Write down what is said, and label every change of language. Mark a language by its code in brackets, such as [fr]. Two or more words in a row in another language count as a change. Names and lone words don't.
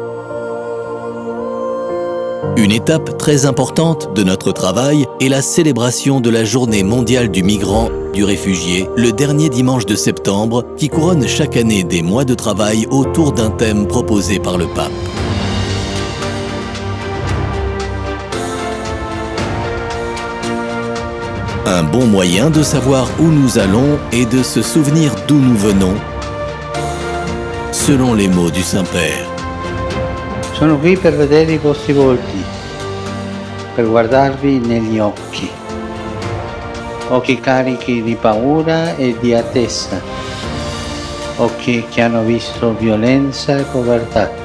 [fr] Une étape très importante de notre travail est la célébration de la Journée mondiale du migrant, du réfugié, le dernier dimanche de septembre, qui couronne chaque année des mois de travail autour d'un thème proposé par le pape. Un bon moyen de savoir où nous allons et de se souvenir d'où nous venons, selon les mots du Saint-Père. [it] Sono qui per vedere I vostri volti, per guardarvi negli occhi. Occhi carichi di paura e di attesa. Occhi che hanno visto violenza e povertà.